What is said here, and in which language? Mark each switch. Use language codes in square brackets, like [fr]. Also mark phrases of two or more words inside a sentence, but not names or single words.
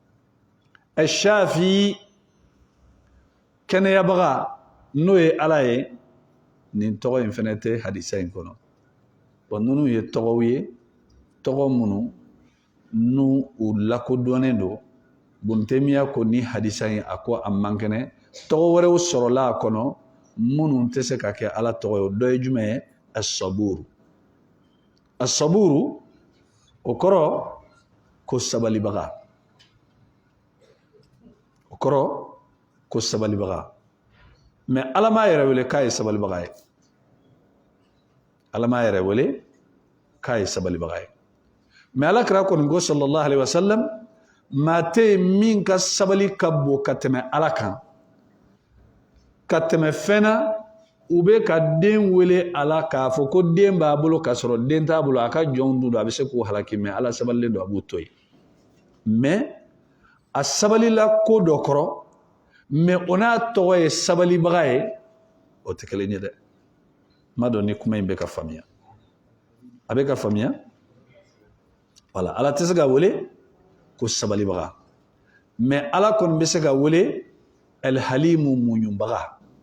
[bm] Shafi kɛnɛyabaga n'o ye ala ye nin tɔgɔ in fɛnɛ tɛ hadisa in kɔnɔ bon ninnu ye tɔgɔw ye tɔgɔ minnu n'u u lakodɔnnen don Ibn Taymiyyah ko ni hadisa in a ko a man kɛnɛ tɔgɔ wɛrɛw sɔrɔla a kɔnɔ minnu tɛ se ka kɛ ala tɔgɔ ye o dɔ ye jumɛn ye [ar] الصبور الصبور [bm] o kɔrɔ ko sabalibaga o kɔrɔ ko sabalibaga mais ala m'a yɛrɛ wele k'a ye sabalibaga ye ala m'a yɛrɛ wele k'a ye sabalibaga ye mais ala kira kɔni ko [ar] صلى الله عليه وسلم [bm] maa tɛ yen min ka sabali ka bon ka tɛmɛ ala kan ka tɛmɛ fɛn na u bɛ ka den wele ala k'a fɔ ko den b'a bolo k'a sɔrɔ den t'a bolo a ka jɔnw dun don a bɛ se k'o halaki mais ala sabalilen don a b'o to yen mais a sabalila ko dɔ kɔrɔ mais o n'a tɔgɔ ye sabalibaga ye o tɛ kelen ye dɛ n ma dɔn ni kuma in bɛ ka faamuya a bɛ ka faamuya voilà ala tɛ se ka wele ko sabalibaga mais ala kɔni bɛ se ka wele al-halimu muɲubaga